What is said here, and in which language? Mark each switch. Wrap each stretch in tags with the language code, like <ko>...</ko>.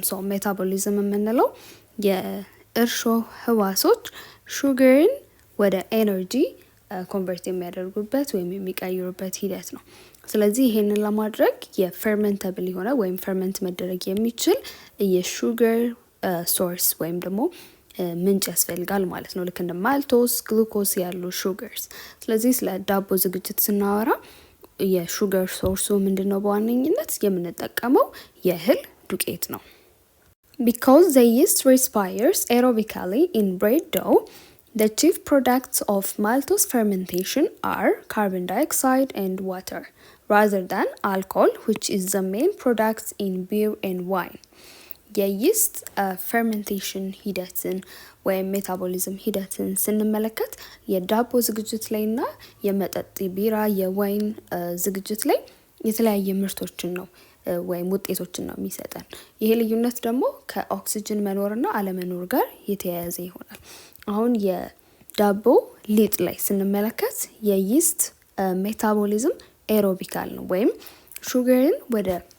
<am>ሜታቦሊዝም የምንለው የእርሾ ህዋሶች ሹገርን ወደ ኤነርጂ ኮንቨርት የሚያደርጉበት ወይም የሚቀይሩበት ሂደት ነው። ስለዚህ ይሄንን ለማድረግ የፈርመንተብል የሆነ ወይም ፈርመንት መደረግ የሚችል የሹገር ሶርስ ወይም ደግሞ ምንጭ ያስፈልጋል ማለት ነው። ልክ እንደ ማልቶስ፣ ግሉኮስ ያሉ ሹገርስ። ስለዚህ ስለ ዳቦ ዝግጅት ስናወራ የሹገር ሶርሱ ምንድነው? በዋነኝነት የምንጠቀመው የእህል ዱቄት ነው።</am> <en>Because the yeast respires aerobically in bread dough, the chief products of maltose fermentation are carbon dioxide and water, rather than alcohol, which is the main product in beer and wine.</en> <am>የይስት ፈርመንቴሽን ሂደትን ወይም ሜታቦሊዝም ሂደትን ስንመለከት የዳቦ ዝግጅት ላይና የመጠጥ ቢራ፣ የዋይን ዝግጅት ላይ የተለያየ ምርቶችን ነው ወይም ውጤቶችን ነው የሚሰጠን። ይሄ ልዩነት ደግሞ ከኦክሲጅን መኖርና አለመኖር ጋር የተያያዘ ይሆናል። አሁን የዳቦ ሊጥ ላይ ስንመለከት የይስት ሜታቦሊዝም ኤሮቢካል ነው ወይም ሹገርን ወደ</am>